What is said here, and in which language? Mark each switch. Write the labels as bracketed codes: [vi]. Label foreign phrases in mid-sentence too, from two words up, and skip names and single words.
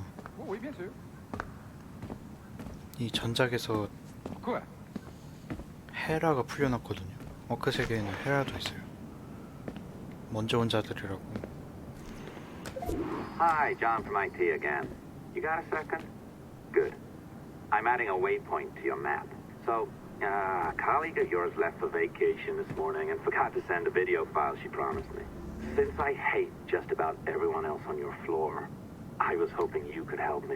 [fr] Oui, bien sûr. [ko] 이 전작에서 [fr] Quoi? [ko] 헤라가 풀려났거든요. 워크 세계에는 헤라도 있어요. 먼저 온 자들이라고. [en] Hi, John from IT again. You got a second? Good. I'm adding a waypoint to your map. So, a colleague of yours left for vacation this morning and forgot to send a video file she promised me. Since I hate just about everyone else on your floor, I was hoping you could help me.